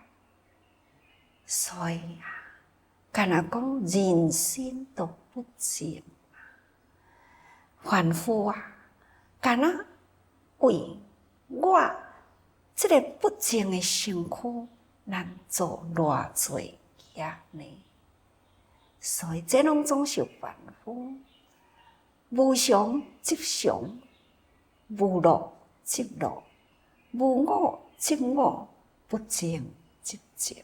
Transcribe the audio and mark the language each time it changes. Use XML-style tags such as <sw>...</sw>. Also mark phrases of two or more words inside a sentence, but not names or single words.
<nan>所以啊，敢若讲人心都不净啊，凡夫啊，敢若为我这个不净的身躯，咱做偌侪业呢？所以这拢总是凡夫，无常执常，无乐执乐，无我执我，不净执净。</nan>